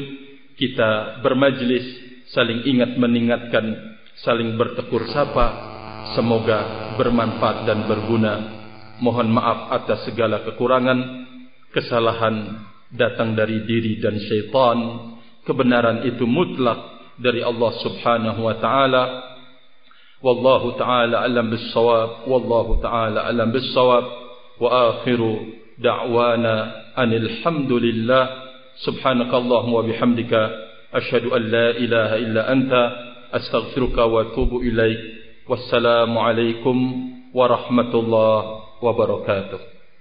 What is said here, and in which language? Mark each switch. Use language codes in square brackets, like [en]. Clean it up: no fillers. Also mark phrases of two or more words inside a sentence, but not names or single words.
[id] Kita bermajlis, saling ingat mengingatkan, saling bertegur sapa, semoga bermanfaat dan berguna. Mohon maaf atas segala kekurangan, kesalahan datang dari diri dan syaitan. Kebenaran itu mutlak dari Allah [ar] سبحانه وتعالى. والله تعالى أعلم بالصواب، والله تعالى أعلم بالصواب. وآخر دعوانا أن الحمد لله. سبحانك اللهم وبحمدك أشهد أن لا إله إلا أنت أستغفرك وأتوب إليك. والسلام عليكم ورحمة الله وبركاته.